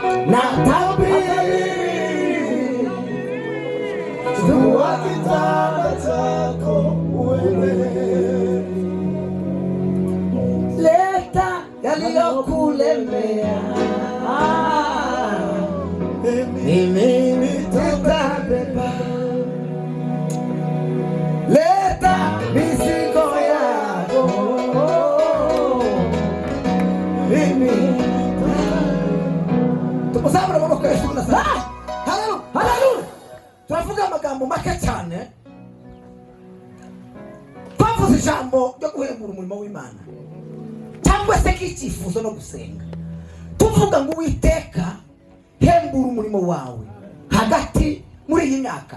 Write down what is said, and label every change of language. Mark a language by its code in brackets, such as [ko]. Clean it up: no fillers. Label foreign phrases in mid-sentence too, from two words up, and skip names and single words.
[sw] natabiri chukua kitanda chako uende, leta yaliyokulemea, mimi nitabeba. Leta mizigo yako, mimi [rw] tumusabura amaboko Yesu tunasaba. [sw] Haleluya, haleluya. [rw] Turavuga amagambo make cyane, twavuze ijambo ryo guhembura umurimo w'Imana cyangwa se k'icyifuzo no gusenga. Tuvuga ngo Uwiteka hembura umurimo wawe hagati muri iyi myaka.